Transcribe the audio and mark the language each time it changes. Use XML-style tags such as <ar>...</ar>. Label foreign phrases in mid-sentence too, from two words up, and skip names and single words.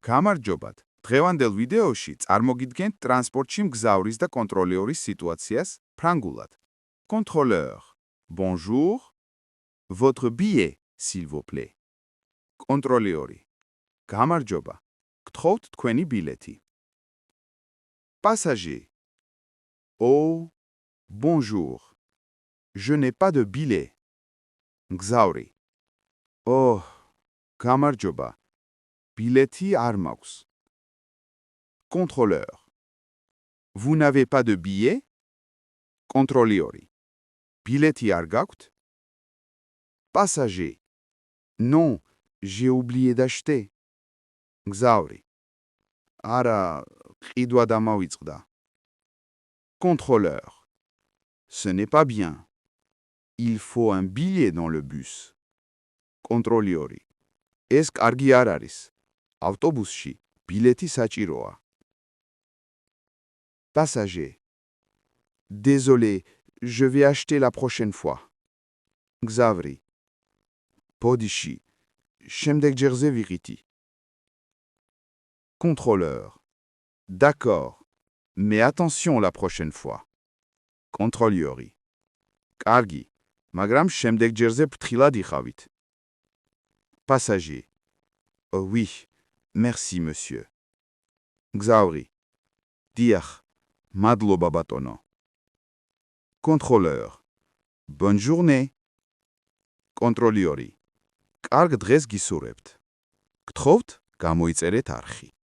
<ka>გამარჯობათ. დღევანდელ ვიდეოში წარმოგიდგენთ ტრანსპორტში მგზავრის და კონტროლეორის სიტუაციას ფრანგულად.</ka> <fr>Contrôleur. Bonjour. Votre billet, s'il vous plaît.</fr> <ka>კონტროლეორი. გამარჯობა. გთხოვთ თქვენი ბილეთი.</ka> <fr>Passager. Oh, bonjour. Je n'ai pas de billet.</fr> <ka>მგზავრი. Oh, გამარჯობა. ბილეთი არ მაქვს.</ka> <fr>Contrôleur. Vous n'avez pas de billet?</fr> <ka>Contrôleur. Bileti არ გაქვთ?</ka> <fr>Passager. Non, j'ai oublié d'acheter.</fr> <ka>მგზავრი. არა, ყიდვა დამავიწყდა.</ka> <fr>Contrôleur. Ce n'est pas bien. Il faut un billet dans le bus. Contrôleur.</fr> <ka>ეს კარგი არ არის. ავტობუსში ბილეთი საჭიროა.</ka> <fr>Passager. Désolé, je vais acheter la prochaine fois.</fr> <ka>მგზავრი. ბოდიში, შემდეგ ჯერზე ვიღითი.</ka> <fr>Contrôleur. D'accord, mais attention la prochaine fois. Contrôleur.</fr> <ka>კარგი, მაგრამ შემდეგ ჯერზე ფრთხილად იყავით.</ka> <fr>Passager. Oh oui, merci monsieur.</fr> <ka>მგზავრი. დიახ, მადლობა ბატონო.</ka> <fr>Contrôleur. Bonne journée. Contrôleur.</fr> <ka>კარგ დღეს გისურვებთ. გთხოვთ, გამოიწერეთ არხი.</ka>